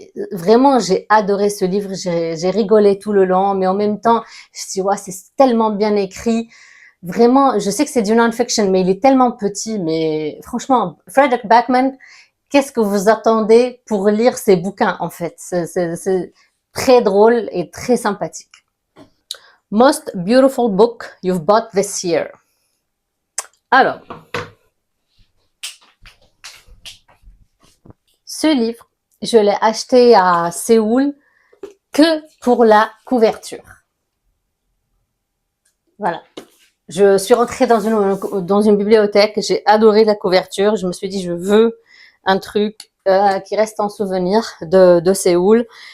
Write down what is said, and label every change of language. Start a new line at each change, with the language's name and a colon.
French: Vraiment, j'ai adoré ce livre, j'ai rigolé tout le long, mais en même temps, je me dis, ouais, c'est tellement bien écrit. Vraiment, je sais que c'est du non-fiction, mais il est tellement petit. Mais franchement, Frederick Backman, qu'est-ce que vous attendez pour lire ces bouquins, en fait? C'est très drôle et très sympathique.
English: Most beautiful book you've bought this year.
French: Alors, ce livre, je l'ai acheté à Séoul que pour la couverture. Voilà. Je suis rentrée dans une bibliothèque, j'ai adoré la couverture, je me suis dit je veux un truc qui reste en souvenir de Séoul.